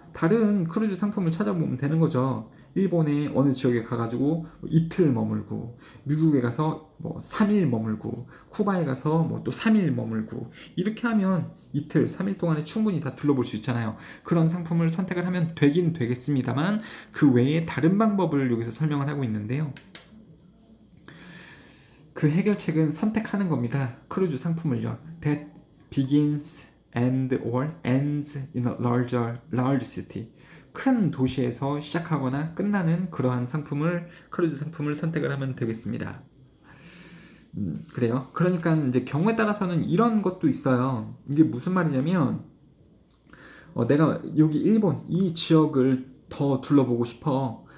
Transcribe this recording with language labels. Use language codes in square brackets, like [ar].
[ko] 다른 크루즈 상품을 찾아보면 되는 거죠. 일본의 어느 지역에 가가지고 이틀 머물고, 미국에 가서 3일 머물고, 쿠바에 가서 또 3일 머물고, 이렇게 하면 이틀, 3일 동안에 충분히 다 둘러볼 수 있잖아요. 그런 상품을 선택을 하면 되긴 되겠습니다만 그 외에 다른 방법을 여기서 설명을 하고 있는데요. 그 해결책은 선택하는 겁니다. 크루즈 상품을요. [en] That begins and or ends in a large city. [ko] 큰 도시에서 시작하거나 끝나는 그러한 크루즈 상품을 선택을 하면 되겠습니다. 그래요. 그러니까 이제 경우에 따라서는 이런 것도 있어요. 이게 무슨 말이냐면, 내가 여기 일본 이 지역을 더 둘러보고 싶어.